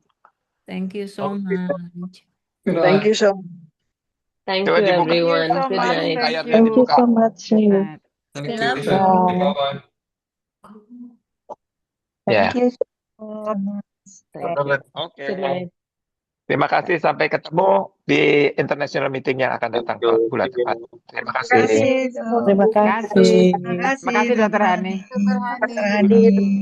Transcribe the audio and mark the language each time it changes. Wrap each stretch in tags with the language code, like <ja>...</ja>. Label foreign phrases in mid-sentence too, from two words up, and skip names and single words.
<en>Thank you so much. Thank you so much. Thank</en> <id>Coba</id> <en>you,</en> <id>dibuka.</id> <en>everyone. so Good much. night.</en> <id>Layarnya</id> <en>Thank you</en> <id>dibuka.</id> <en>so much. Thank Love you. you. Bye-bye.</en> <id>Ya.</id> <en>Thank you so much. Thank you.</en> <id>Oke.</id> <en>Good night.</en> <id>Terima kasih, sampai ketemu di</id> <en>international meeting</en> <id>yang akan datang bulan depan. Terima kasih. Terima kasih. Terima kasih. Terima kasih, Dr. Hani. Dr. Hani.</id>